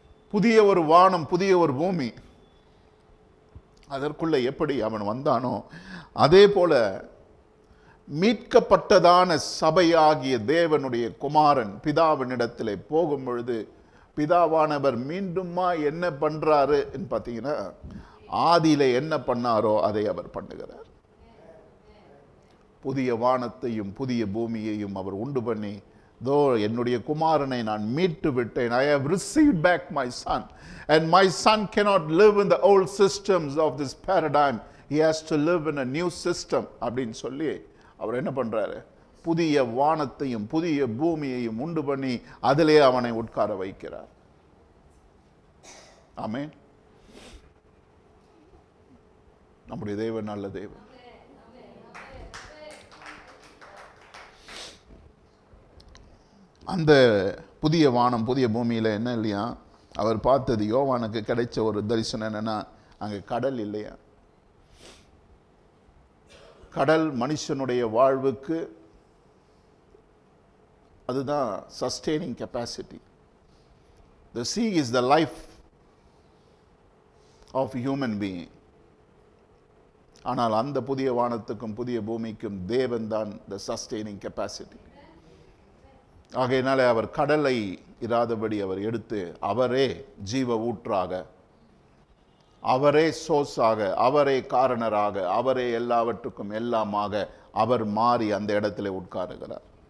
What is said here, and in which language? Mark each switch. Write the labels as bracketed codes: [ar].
[ta] புதிய ஒரு வானம் புதிய ஒரு பூமி அதற்குள்ளே எப்படி அவன் வந்தானோ, அதே போல மீட்கப்பட்டதான சபையாகிய தேவனுடைய குமாரன் பிதாவினிடத்திலே போகும் பொழுது பிதாவானவர் மீண்டுமா என்ன பண்றாரு பார்த்தீங்கன்னா, ஆதியில என்ன பண்ணாரோ அதை அவர் பண்ணுகிறார். புதிய வானத்தையும் புதிய பூமியையும் அவர் உண்டு பண்ணி, தோ என்னுடைய குமாரனை நான் மீட்டு விட்டேன். [en] I have received back my son, and my son cannot live in the old systems of this paradigm. He has to live in a new system [ta] அப்படின்னு சொல்லி அவர் என்ன பண்றாரு? புதிய வானத்தையும் புதிய பூமியையும் உண்டு பண்ணி அதிலே அவனை உட்கார வைக்கிறார். ஆமென். நம்முடைய தேவன் நல்ல தேவன். அந்த புதிய வானம் புதிய பூமியில என்ன இல்லையா, அவர் பார்த்தது, யோவானுக்கு கிடைச்ச ஒரு தரிசனம் என்னன்னா, அங்க கடல் இல்லையா. கடல் மனுஷனுடைய வாழ்வுக்கு அதுதான் sustaining capacity. [en] The sea is the life of human being. [ta] ஆனால் அந்த புதிய வானத்துக்கும் புதிய பூமிக்கும் தேவன் தான் [en] the sustaining capacity. [ta] ஆகையினாலே அவர் கடலை இராதபடி அவர் எடுத்து அவரே ஜீவ ஊற்றாக, அவரே சோர்ஸாக, அவரே காரணராக, அவரே எல்லாவற்றுக்கும் எல்லாமாக அவர் மாறி அந்த இடத்துல உட்காருகிறார்.